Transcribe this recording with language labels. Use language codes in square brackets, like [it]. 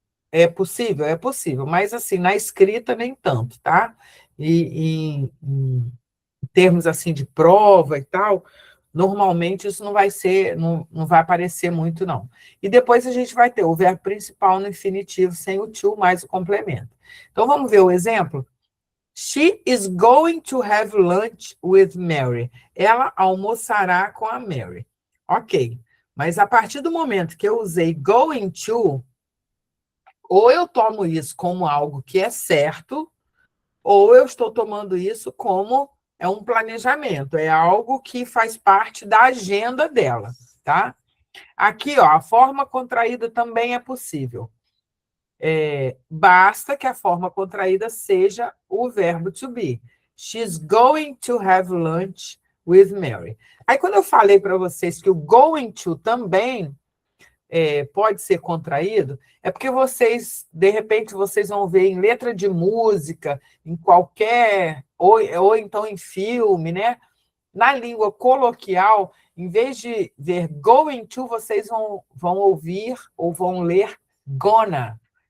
[pt] É possível, mas, assim, na escrita nem tanto, tá? E em termos, assim, de prova e tal, normalmente isso não vai ser, não vai aparecer muito, não. E depois a gente vai ter o verbo principal no infinitivo sem o to mais o complemento. Então, vamos ver o exemplo? [en] She is going to have lunch with Mary. [pt] Ela almoçará com a Mary. Ok. Mas a partir do momento que eu usei going to, ou eu tomo isso como algo que é certo, ou eu estou tomando isso como é um planejamento, é algo que faz parte da agenda dela, tá? Aqui, ó, a forma contraída também é possível. Basta que a forma contraída seja o verbo to be. [en] She's going to have lunch with Mary. [pt] Aí, quando eu falei para vocês que o going to também pode ser contraído, é porque vocês, de repente, vocês vão ver em letra de música, em qualquer, ou então em filme, né? Na língua coloquial, em vez de ver going to, vocês vão ouvir ou vão ler gonna.